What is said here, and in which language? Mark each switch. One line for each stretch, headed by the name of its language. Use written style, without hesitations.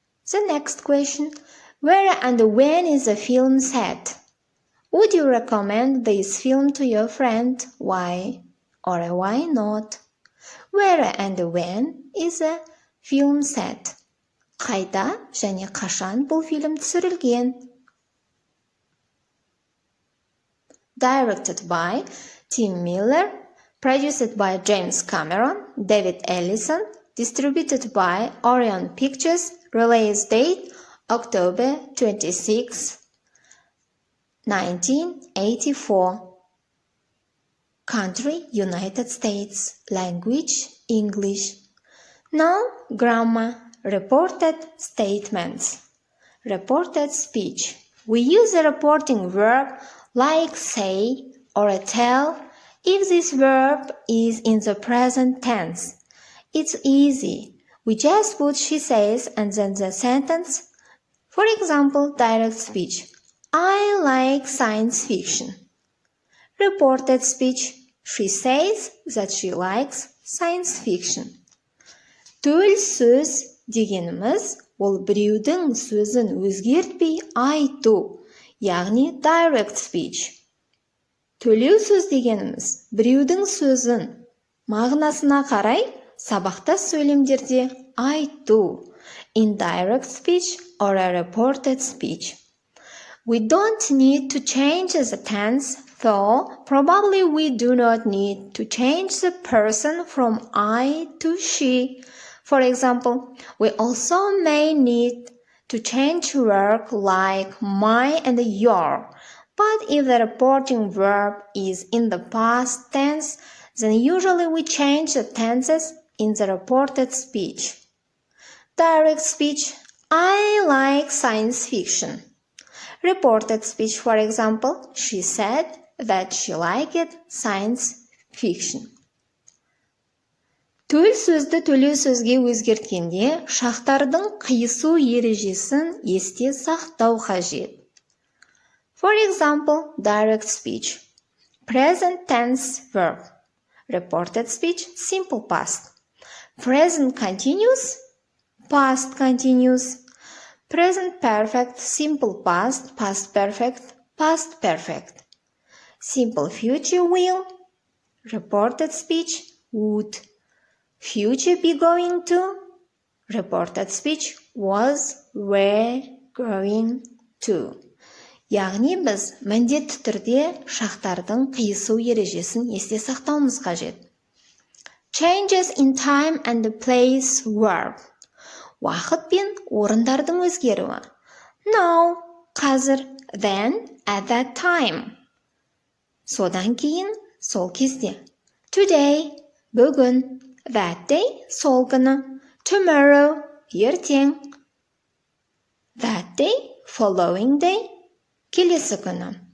English: The next question. Where and when is the film set? Would you recommend this film to your friend? Why or why not? Where and when is the film set?
Kazakh: Қайда және қашан бұл фильм түсірілген?
English: Directed by Tim Miller, produced by James Cameron, David Ellison, distributed by Orion Pictures, release date October 26, 1984. Country, United States. Language, English. Now, grammar. Reported statements. Reported speech. We use a reporting verb like say or tell if this verb is in the present tense. It's easy. We just put she says and then the sentence. For example, direct speech. I like science fiction. Reported speech. She says that she likes science fiction.
Kazakh: Төл сөз дегеніміз ол біреудің сөзін өзгертпей айту, яғни direct speech. Төлеу сөз дегеніміз біреудің сөзін мағынасына қарай сабақтас сөйлемдерде айту,
English: indirect speech or a reported speech. We don't need to change the tense, though probably we do not need to change the person from I to she. For example, we also may need to change work like my and your. But if the reporting verb is in the past tense, then usually we change the tenses in the reported speech. Direct speech. I like science fiction. Reported speech, for example, she said that she liked science fiction.
Kazakh: Төл сөзді төлеу сөзге өзгерткенде шақтардың қиысу ережесін есте сақтау қажет.
English: For example, direct speech. Present tense verb. Reported speech, simple past. Present continuous, past continuous. Present perfect, simple past, past perfect, past perfect. Simple future will, reported speech, would. Future be going to, reported speech was, were, going to.
Kazakh: Яғни біз міндетті түрде шақтардың қиысу ережесін есте сақтауымыз қажет.
English: Changes in time and place verb.
Kazakh: Уақыт пен орындардың өзгеруі.
English: Now, қазір, then, at that time.
Kazakh: Содан кейін, сол кезде.
English: Today, бүгін, that day,
Kazakh: сол күні.
English: Tomorrow, ертең. That day, following day,
Kazakh: келесі күні.